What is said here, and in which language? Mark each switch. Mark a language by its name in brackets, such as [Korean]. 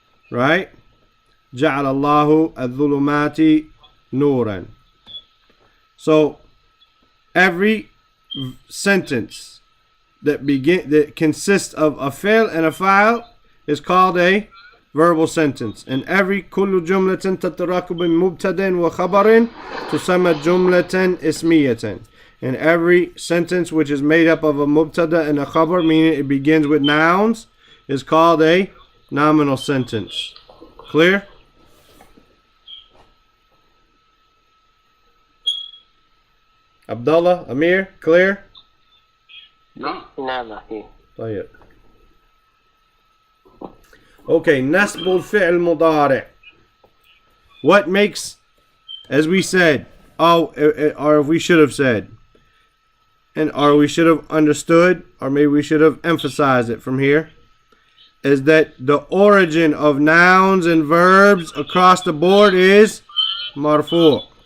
[English] Right? [Arabic] جعل الله الظلمات نورا. [English] So every sentence that consists of a fi'l and a fa'il is called a verbal sentence. And every [Arabic] كل جملة تتركب من مبتدأ وخبر تسمى جملة اسمية. [English] And every sentence which is made up of a mubtada and a khabar, meaning it begins with nouns, is called a nominal sentence. Clear? Abdullah, Amir, clear? No. [Arabic] نعم. طيب. [English] Okay, [Arabic] نسب الفعل مضارع. [English] What makes, as we said, or if we should have said, or we should have understood, or maybe we should have emphasized it from here, is that the origin of nouns and verbs across the board is marfu'.